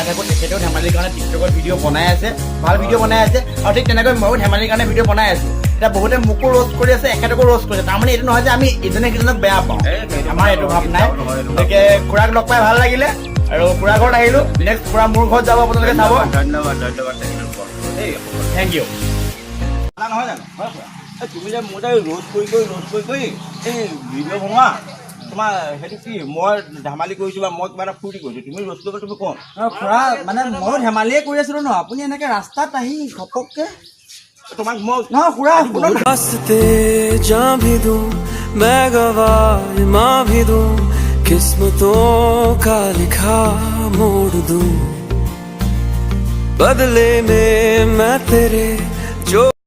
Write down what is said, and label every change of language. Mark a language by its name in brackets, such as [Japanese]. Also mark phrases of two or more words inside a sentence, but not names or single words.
[Assamese] থাকোঁ তেখেতেও ধেমালিৰ কাৰণে টিকটকত ভিডিঅ' বনাই আছে ভাল ভিডিঅ' বনাই আছে আৰু ঠিক তেনেকৈ ময়ো ধেমালিৰ কাৰণে ভিডিঅ' বনাই আছোঁ এতিয়া বহুতে মোকো ৰোষ্ট কৰি আছে এখেতকো ৰোষ্ট কৰিছে তাৰমানে এইটো নহয় যে আমি ইজনে সিজনক বেয়া পাওঁ আমাৰ এইটো ভাৱ নাই গতিকে খুৰাক লগ পাই ভাল লাগিলে আৰু খুৰা ঘৰত আহিলোঁ নেক্সট খুৰা মোৰ ঘৰত যাব আপোনালোকে চাব ধন্যবাদ [English] thank you [Assamese] নহয় জানো হয় খুৰা তুমি যে মোৰ ৰোষ্ট কৰি এই ভিডিঅ' বনোৱা তোমাৰ সেইটো কি মই ধেমালি কৰিছোঁ বা মই কিবা এটা ফূৰ্তি কৰিছোঁ তুমি ৰোষ্ট কৰিব তুমি কোন খুৰা মানে ময়ো ধেমালিয়ে কৰি আছিলোঁ ন আপুনি এনেকে ৰাস্তাত আহি ঘপককে তোমাক মই নহয় খুৰা [Hindi] रास्ते जा भी दूं मैं गवाह माँ भी दूं किस्मतों का लिखा मोड़ दूं बदले में मैं तेरे जो